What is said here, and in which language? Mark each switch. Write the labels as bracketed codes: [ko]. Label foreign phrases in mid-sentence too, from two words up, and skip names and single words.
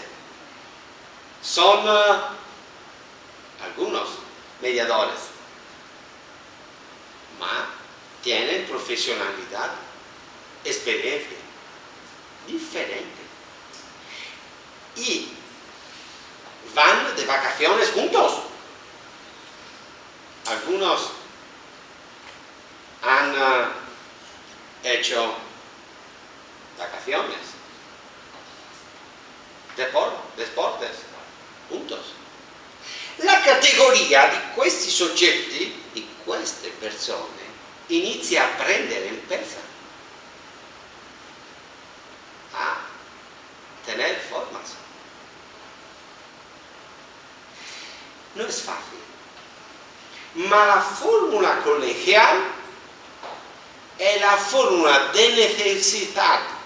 [es] Son algunos mediadores, pero tienen profesionalidad, experiencia diferente y van de vacaciones juntos. Algunos han hecho vacaciones, deportes juntos. [it] La categoria di questi soggetti, di queste persone, inizia a prendere in pesa, [es] a tener formas. No es fácil, ma la fórmula colegial es la fórmula de necesidad.